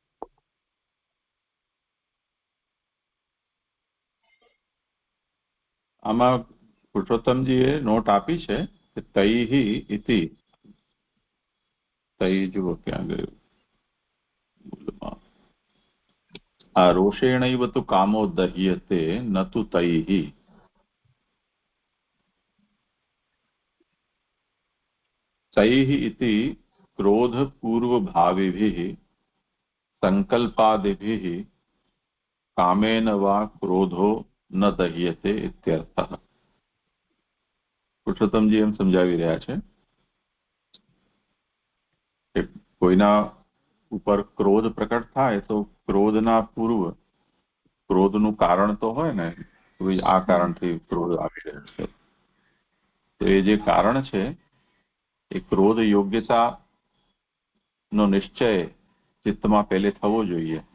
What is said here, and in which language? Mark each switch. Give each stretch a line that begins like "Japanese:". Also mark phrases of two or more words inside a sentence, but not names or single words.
Gujarati: આમાં પુરુષોત્તમજીએ નોટ આપી છે કે
Sanskrit: તૈહિ ઇતિ.
Gujarati: તૈ જુઓ ક્યાં ગયું?
Sanskrit: આ રોષેણૈવ તુ કામો દહ્યતે ન તુ તૈઃ. तैः इति क्रोध पूर्व भाविभिः संकल्पादिभिः कामेन वा क्रोधो न दह्यते इत्यर्थः.
Gujarati: પુરુષોત્તમજી એમ સમજાવી રહ્યા છે કે કોઈના ઉપર ક્રોધ પ્રકટ થાય તો ક્રોધના પૂર્વ ક્રોધનું કારણ તો હોય ને, આ કારણથી ક્રોધ આવી રહ્યો છે, તો એ જે કારણ છે એ ક્રોધ યોગ્યતા નો નિશ્ચય ચિત્તમાં પહેલે થવો જોઈએ.